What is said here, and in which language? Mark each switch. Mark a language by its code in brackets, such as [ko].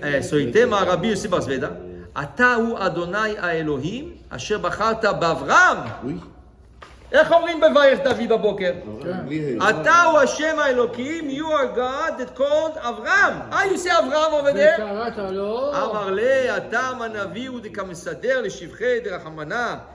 [he] So איתמה רבי יוסי בר זבדה, אתה הוא אדוני האלוהים אשר בחרת באברהם. אוי, איך אומרים בברך דוד בבוקר? בלי ה'. אתה הוא השם האלוקים, [en] you are God that called אברהם. How you say אברהם over there? [he] וקראת לו. אמר לי, אתה הנביא הוא דקמסדר לשבחי דרחמנה.